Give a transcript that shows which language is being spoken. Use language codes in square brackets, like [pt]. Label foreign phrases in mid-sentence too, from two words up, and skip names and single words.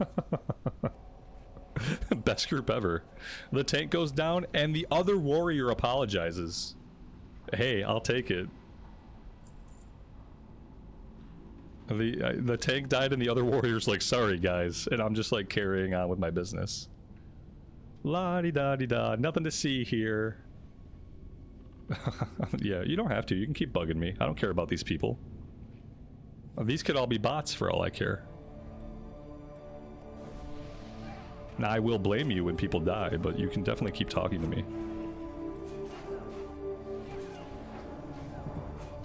[en] Best group ever. The tank goes down and the other warrior apologizes. Hey, I'll take it. The tank died and the other warrior's like, sorry guys, and I'm just like carrying on with my business. La-di-da-di-da, nothing to see here. Yeah, you don't have to, you can keep bugging me. I don't care about these people. These could all be bots for all I care. Now I will blame you when people die, but you can definitely keep talking to me.